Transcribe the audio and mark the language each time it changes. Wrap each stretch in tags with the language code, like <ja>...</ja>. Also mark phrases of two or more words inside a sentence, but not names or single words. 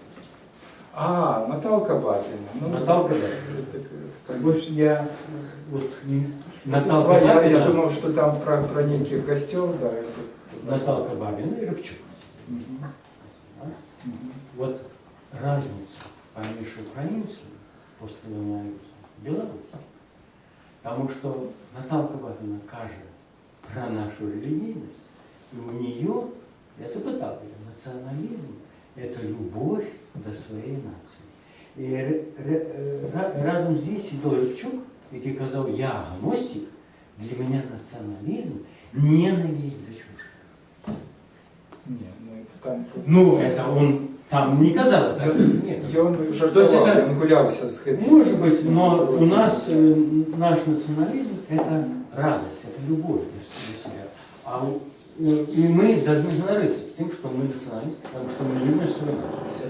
<ru>А, Наталка Бабина. Ну, Наталка Бабина. Больше я... Вот, Наталка своя, Бабина. я думал, что там про неких гостей, да. Наталка Бабина и Рабчук. Вот разница</ru> <uk>поміж українським постколоніалізмом і білоруським. Тому що Наталка Бабина каже про нашу релігійність, і у нее, я запитав її, націоналізм – це любов до своєї нації. І разом з нею сидів Рабчук, який казав, я агностик, для мене націоналізм – ненависть до чужих.</uk> <ru>Нет, ну это там... Ну, это он там не казал. Так? Нет. И он жартовал, это, он гулялся с этим. Может быть, но у нас наш национализм – это радость, это любовь до себя. И мы должны гордиться тем, что мы националисты, потому что мы любим свою нацию.</ru>